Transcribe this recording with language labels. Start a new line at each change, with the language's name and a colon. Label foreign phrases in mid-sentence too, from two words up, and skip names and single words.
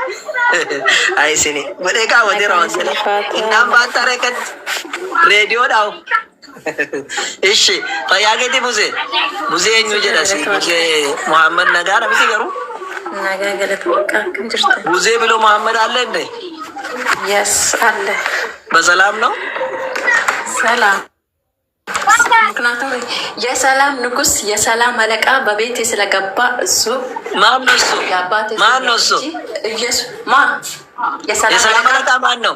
Oromo: Ayisini godhee kaawwateera wangeela. Innaan baattaa reekkatti reediyoo dhaawu. Ishi fayyaa keetii Musee. Musee eenyu jedhasi? Musee Muhammad Nagaadha miti garuu. Nagaa galata waaqaa akkam jirta? Musee biloo Muhammad
Amharic: አለ እንዴ? Yes አለ። በሰላም ነው? ሰላም። ምክንያቱም የሰላም ንጉስ የሰላም አለቃ በቤቴ ስለገባ እሱ ማን ነው እሱ? የአባቴ ማን ነው እሱ? ኢየሱስ ማን? የሰላም አለቃ ማን ነው?